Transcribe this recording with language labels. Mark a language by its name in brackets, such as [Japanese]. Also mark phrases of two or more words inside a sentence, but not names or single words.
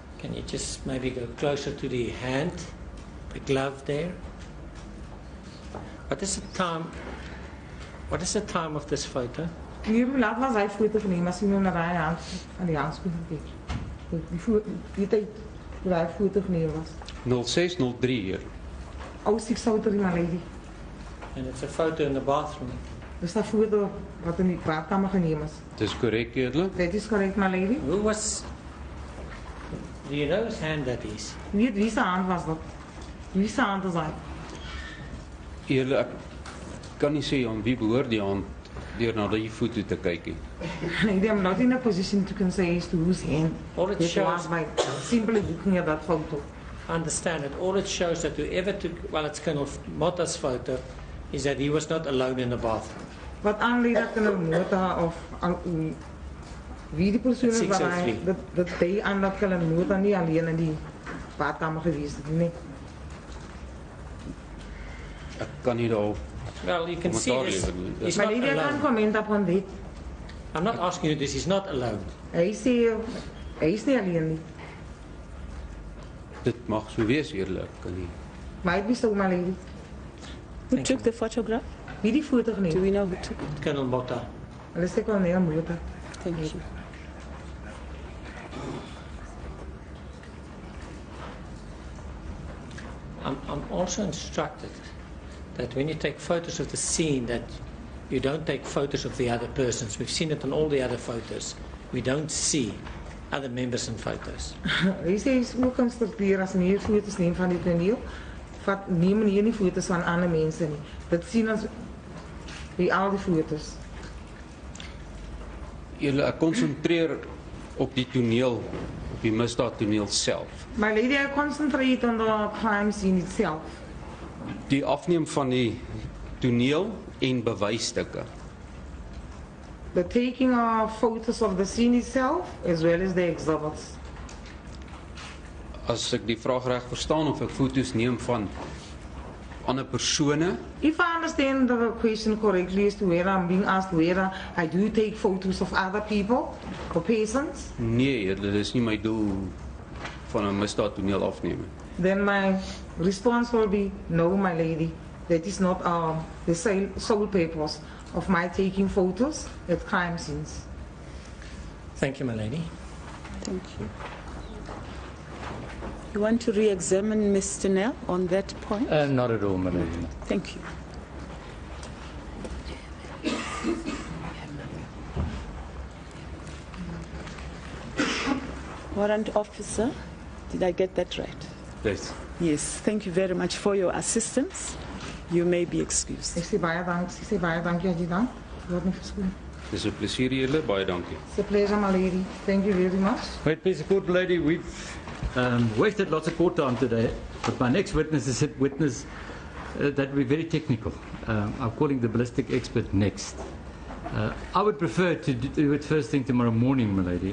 [English] Can you just maybe go closer to the hand, the glove there? What is the time? What is the time of this photo? [Afrikaans] Hier laat was hy foto geneem as jy nou na daai hand aan die handskoen kyk. Die tyd toe hy foto geneem was. 0603 hier. Ou seksouter my lady. [English] And it's a photo in the bathroom. [Afrikaans] Dis 'n foto wat in die badkamer geneem is. Dis korrek, Edele. [English] That is correct, my lady. Who was? Do you know whose hand that is? [Afrikaans] Wie se hand was dat? Wie se hand is hy? Edele, ek kan nie sê aan wie behoort die hand deur na die foto te kyk nie. [English] Lady, I'm not in a position to say as to whose hand. All it shows, was by simply looking at that photo. I understand it. All it shows that whoever took, well, it's Colonel Motta's photo, is that he was not alone in the bathroom. [Afrikaans] Wat aanlei dat Colonel Motta of wie die persoon is wat hy, dat hy aan dat Colonel Motta nie alleen in die badkamer gewees het nie. Ek kan nie daar [English] Well, you can see this. He's [Afrikaans] Maar [English] not lady, I can't alone. comment upon that. I'm not asking you this. He's not alone. [Afrikaans] Hy sê, hy is nie alleen nie. dit mag so wees, Edele. Ek kan nie. [English] Might be so, my lady. Who Thank took you. the photograph? [Afrikaans] Wie die foto [English] Do [Afrikaans] geneem? [English] we know who took it? Colonel Motta. [Afrikaans] Hulle sê Kolonel Motta. [English] Thank you. I'm also instructed that when you take photos of the scene, that you don't take photos of the other persons. We've seen it on all the other photos. We don't see other members in photos. [Afrikaans] Hy sê hy is ook instrukteer as nie foto's neem van die toneel, neem nie die foto's van ander mense nie. Dit sien ons by al die foto's. Edele, ek konsentreer op die toneel, op die misdaadtoneel self. [English] My lady, I concentrate on the crime scene itself. [Afrikaans] Die afneem van die toneel en bewysstukke. [English] The taking of photos of the scene itself as well as the exhibits. [Afrikaans] As ek die vraag reg verstaan, of ek foto's neem van ander persone, [English] If I understand the question correctly as to whether I'm being asked whether I do take photos of other people or persons, [Afrikaans] nee, Edele, dis nie my doel van 'n misdaadtoneel afneem nie. [English] then my response will be no, my lady. That is not the sole purpose of my taking photos at crime scenes. Thank you, my lady. Thank you. You want to re-examine Mr. Nell on that point? Not at all, my lady. Thank you. Warrant officer, did I get that right? [Afrikaans] Dis [English] Yes, thank you very much for your assistance. You may be excused. [Afrikaans] Ek sê baie dankie adjutant. Word nie verskoon. dis 'n plesier, Edele, baie dankie. [English] It's a pleasure, my lady. Thank you very much. Wait, please, court lady, we've wasted lots of court time today, but my next witness is a witness that will be very technical. I'm calling the ballistic expert next. I would prefer to do it first thing tomorrow morning, my lady.